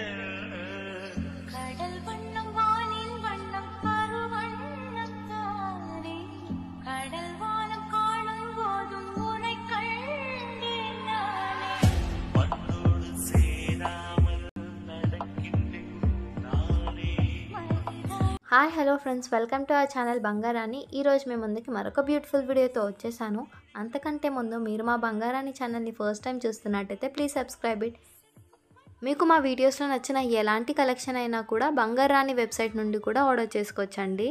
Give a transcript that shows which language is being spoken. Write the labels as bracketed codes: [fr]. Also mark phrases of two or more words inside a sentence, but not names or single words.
[ta] கடல் வண்ணம் வானின் வண்ணம் கருவண்ணம் தானே, கடல் வானம் காணும் போதும் உனை கண்டேன் நானே. மண்ணோடு சேராமல் நடக்கின்றேன் நானே. [en] hi hello friends, welcome to our channel బంగారాణి. [te] ఈరోజు మేము ముందుకి మరొక [en] beautiful video [te] వచ్చేసాను. అంతకంటే ముందు మీరు మా బంగారాణి ఛానల్ని [en] first time [te] చూస్తున్నట్టయితే [en] please subscribe it. [te] మీకు మా వీడియోస్లో నచ్చిన ఎలాంటి కలెక్షన్ అయినా కూడా బంగారాణి వెబ్సైట్ నుండి కూడా ఆర్డర్ చేసుకోవచ్చండి.